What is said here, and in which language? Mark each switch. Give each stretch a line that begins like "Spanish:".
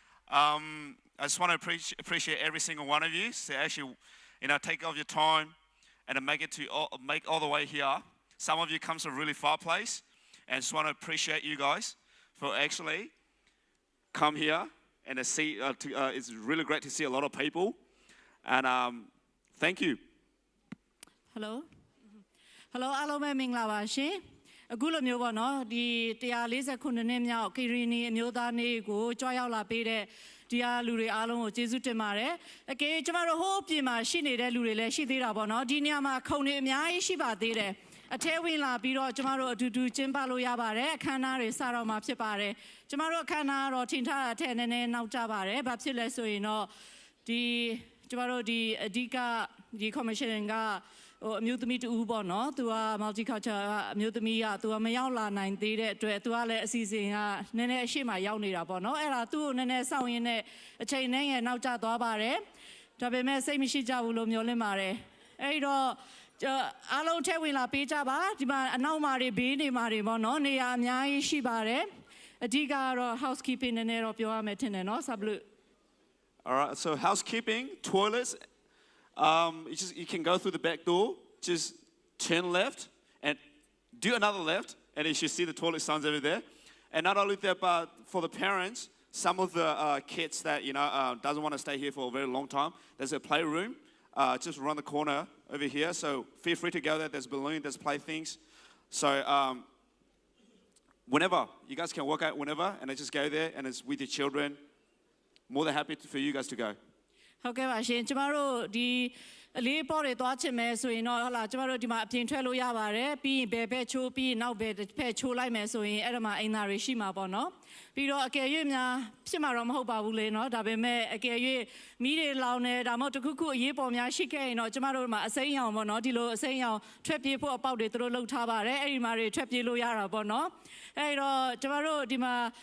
English: I just want to appreciate every single one of you to actually, take off your time and to make all the way here. Some of you come from a really far place, and just want to appreciate you guys for actually come here and to see. It's really great to see a lot of people, and thank you. Hello.
Burmese: Hello, အားလုံးပဲမင်္ဂလာပါရှင်။အခုလိုမျိုးပေါ့နော်ဒီ149နှစ်မြောက် Karenni အမျိုးသားနေ့ကိုကြွားရောက်လာပေးတဲ့ဒီအားလူတွေအားလုံးကိုကျေးဇူးတင်ပါတယ်။အကယ်ကျမတို့ဟိုးပြင်မှာရှိနေတဲ့လူတွေလည်းရှိသေးတာပေါ့နော်။ဒီနေရာမှာခုံတွေအများကြီးရှိပါသေးတယ်။အထဲဝင်လာပြီးတော့ကျမတို့အတူတူကျင်းပလို့ရပါတယ်။အခမ်းအနားတွေစတော့မှာဖြစ်ပါတယ်။ကျမတို့အခမ်းအနားတော့ထင်ထားတာထက်နည်းနည်းနောက်ကျပါတယ်။ဘာဖြစ်လဲဆိုရင်တော့ ကျမတို့ဒီအဓိကဒီ commission ကအမျိုးသမီးတူပေါ့နော်သူက multicultural အမျိုးသမီးကသူကမရောက်လာနိုင်သေးတဲ့အတွက်သူကလည်းအစီအစဉ်ကနည်းနည်းအရှိမရောက်နေတာပေါ့နော်အဲ့ဒါသူ့ကိုနည်းနည်းစောင့်ရင်းနဲ့အချိန်နဲ့ငယ်နောက်ကျသွားပါတယ်ဒါပေမဲ့စိတ်မရှိကြဘူးလို့မျှော်လင့်ပါတယ်အဲ့တော့အားလုံးထဲဝင်လာပေးကြပါဒီမှာအနောက်မှာတွေဘေးနေမှာတွေပေါ့နော်နေရာအများကြီးရှိပါတယ်အဓိကကတော့ housekeeping နည်းနည်းတော့ပြောရမယ်ထင်တယ်နော်ဆပ်လို့
English: All right, so housekeeping, toilets. You can go through the back door, just turn left and do another left, and you should see the toilet signs over there. And not only that, but for the parents, some of the kids that doesn't want to stay here for a very long time, there's a playroom just around the corner over here. So feel free to go there. There's balloons, there's playthings. So whenever you guys can work out whenever, and just go there, and it's with your children. More than happy for you guys to go.
Burmese: ဟုတ်ကဲ့ပါရှင်ကျမတို့ဒီအလေးပေါ်တွေသွားချင်မယ်ဆိုရင်တော့ဟုတ်လားကျမတို့ဒီမှာအပြင်ထွက်လို့ရပါတယ်ပြီးရင်ဘယ်ဘက်ချိုးပြီးနောက်ဘက်ဖက်ချိုးလိုက်မယ်ဆိုရင်အဲ့ဒါမှအိမ်သားတွေရှိမှာပေါ့နော်ပြီးတော့အကယ်၍များဖြစ်မှာတော့မဟုတ်ပါဘူးလေနော်ဒါပေမဲ့အကယ်၍မီးတွေလောင်နေဒါမှမဟုတ်တခုခုအရေးပေါ်များရှိခဲ့ရင်တော့ကျမတို့မှာအစိမ်းရောင်ပေါ့နော်ဒီလိုအစိမ်းရောင်ထွက်ပြေးဖို့အပေါက်တွေသူတို့လှုပ်ထားပါတယ်အဲ့ဒီမှာတွေထွက်ပြေးလို့ရတာပေါ့နော်အဲ့တော့ကျမတို့ဒီမှာ